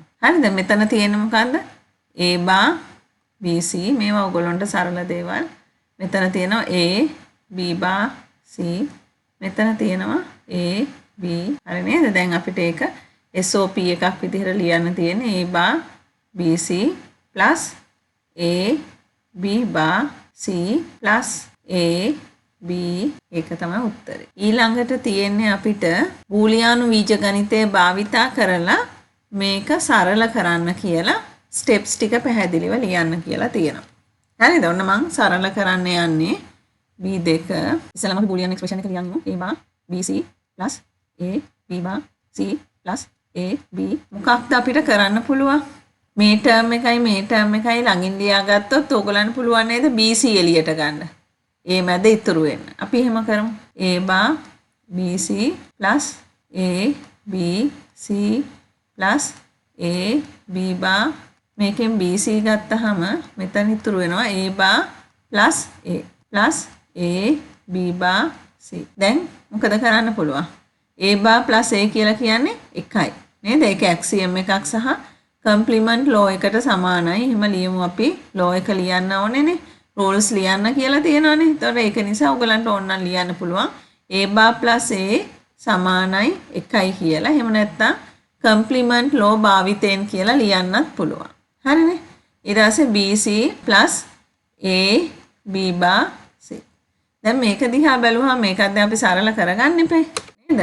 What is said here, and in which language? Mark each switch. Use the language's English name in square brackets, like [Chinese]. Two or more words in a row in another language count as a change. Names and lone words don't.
[Sinhala] හරිද? මෙතන තියෙන්නේ මොකද්ද? [English] A bar BC [Sinhala] මේවා ඕගොල්ලන්ට සරල දේවල්. මෙතන තියෙනවා [English] A B bar C. [Sinhala] මෙතන තියෙනවා A B. හරි නේද? දැන් අපිට ඒක SOP එකක් විදිහට ලියන්න තියෙන්නේ [English] A bar BC plus A B bar C plus A B [Sinhala] ඒක තමයි උත්තරේ. ඊළඟට තියෙන්නේ අපිට බූලියානු බීජගණිතය භාවිතා කරලා මේක සරල කරන්න කියලා ස්ටෙප්ස් ටික පැහැදිලිව ලියන්න කියලා තියෙනවා. හරිද? ඔන්න මම සරල කරන්න යන්නේ B2 ඉස්සෙල්ලාම අපි [English] Boolean expression [Sinhala] එක ලියන්නේ [English] A bar BC plus A B bar C plus A B [Sinhala] මොකක්ද අපිට කරන්න පුළුවන්? මේ ටර්ම් එකයි ළඟින් ලියාගත්තොත් ඕගලන්ට පුළුවන් නේද BC එළියට ගන්න. A මැද ඉතුරු වෙන්න. අපි එහෙම කරමු. [English] A bar BC plus A B C plus A B bar [Sinhala] මේකෙන් BC ගත්තාම මෙතන ඉතුරු වෙනවා [English] A bar plus A plus A B bar C. [Sinhala] දැන් මොකද කරන්න පුළුවන්? [English] A bar plus A [Sinhala] කියලා කියන්නේ එකයි. නේද? ඒක axiom එකක් සහ [English] complement law [Sinhala] එකට සමානයි. එහෙම ලියමු අපි. ලෝ එක ලියන්න ඕනේනේ. රූල්ස් ලියන්න කියලා තියෙනවානේ. ඒතකොට ඒක නිසා ඔයගලන්ට ඕනනම් ලියන්න පුළුවන්. [English] A bar plus A [Sinhala] සමානයි එකයි කියලා. එහෙම නැත්නම් [English] complement law [Sinhala] භාවිතයෙන් කියලා ලියන්නත් පුළුවන්. හරිනේ? ඊට පස්සේ [English] BC plus A B bar C. [Sinhala] දැන් මේක දිහා බැලුවාම මේකත් දැන් අපි සරල කරගන්න එපේ.